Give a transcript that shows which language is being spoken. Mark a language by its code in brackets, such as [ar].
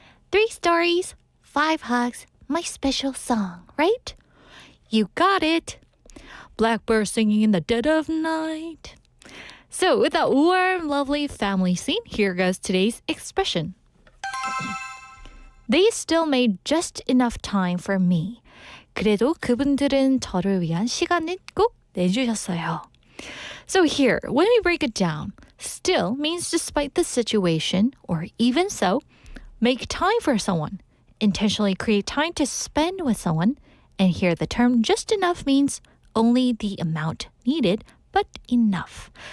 [en] 3 stories, 5 hugs, my special song, right? You got it. Blackbird singing in the dead of night. So with that warm, lovely family scene, here goes today's expression. They still made just enough time for me. [ko] 그래도 그분들은 저를 위한 시간을 꼭 내주셨어요. [en] So here, when we break it down, still means despite the situation, or even so, make time for someone, intentionally create time to spend with someone, and here the term just enough means only the amount needed, but enough.